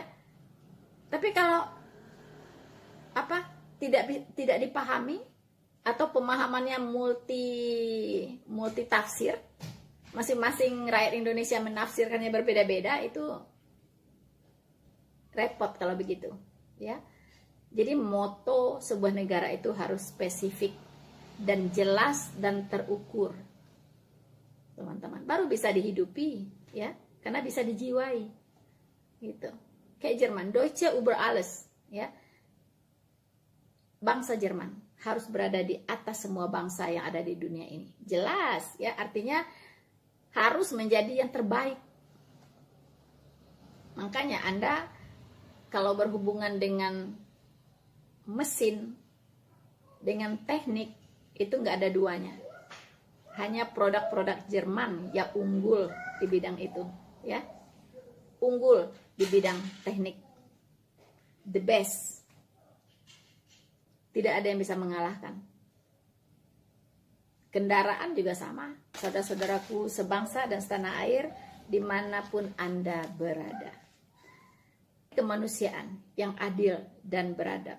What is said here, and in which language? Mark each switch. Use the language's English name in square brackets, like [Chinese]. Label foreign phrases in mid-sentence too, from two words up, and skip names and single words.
[Indonesian] Tapi kalau tidak dipahami atau pemahamannya multi tafsir, masing-masing rakyat Indonesia menafsirkannya berbeda-beda, itu repot kalau begitu, ya. Jadi moto sebuah negara itu harus spesifik dan jelas dan terukur, teman-teman. Baru bisa dihidupi, ya, karena bisa dijiwai, gitu. Kayak Jerman, [German] Deutsche über alles, [Indonesian] ya. Bangsa Jerman harus berada di atas semua bangsa yang ada di dunia ini. Jelas, ya, artinya harus menjadi yang terbaik. Makanya Anda kalau berhubungan dengan mesin, dengan teknik, itu nggak ada duanya. Hanya produk-produk Jerman yang unggul di bidang itu, ya. Unggul di bidang teknik, [English] the best. [Indonesian] Tidak ada yang bisa mengalahkan. Kendaraan juga sama, saudara-saudaraku sebangsa dan setanah air, dimanapun Anda berada. Kemanusiaan yang adil dan beradab.